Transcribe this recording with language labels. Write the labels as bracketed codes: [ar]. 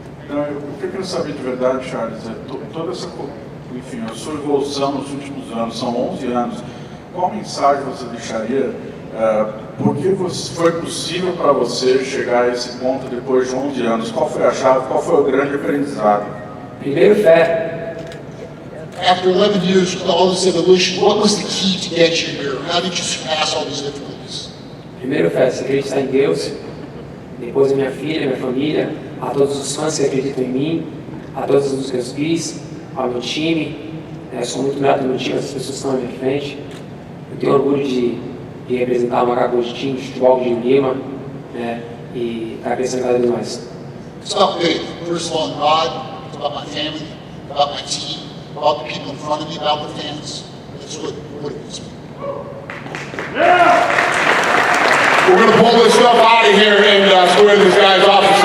[pt] O que eu quero saber de verdade, Charles, toda essa, enfim, a sua evolução nos últimos anos, são 11 anos, qual mensagem você deixaria Por que foi possível para você chegar a esse ponto depois de 11 anos? Qual foi a chave? Qual foi o grande aprendizado? Primeiro, fé. [en] After 11 years with all this evolution, what was the key to get you here? How did you surpass all these difficulties? [pt] Primeiro, fé. Você acreditar em Deus. Depois, a minha filha, minha família, a todos os fãs que acreditam em mim, a todos os que eu fiz, ao meu time. Sou muito grato ao meu time, as pessoas que estão à minha frente. Eu tenho orgulho de representar uma categoria de time de futebol de Lima, né? E estar crescendo cada vez mais. [en] It's about faith. First of all, in God. It's about my family, about my team, about the people in front of me, about the fans. That's what it is. We're going to pull this stuff out of here and square this guy's off.